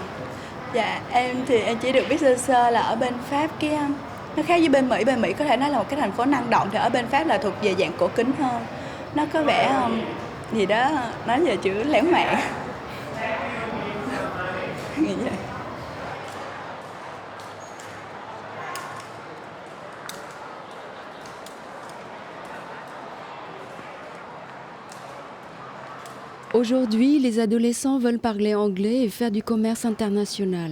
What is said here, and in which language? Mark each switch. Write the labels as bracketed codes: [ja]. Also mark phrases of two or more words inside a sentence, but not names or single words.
[vi] Dạ, em thì em chỉ được biết sơ sơ là ở bên Pháp nó khác với bên Mỹ. Bên Mỹ có thể nói là một cái thành phố năng động, thì ở bên Pháp là thuộc về dạng cổ kính hơn. Nó có vẻ gì đó nói về chữ lãng mạn. Nghĩ vậy. [fr] Aujourd'hui, les adolescents veulent parler anglais et faire du commerce international.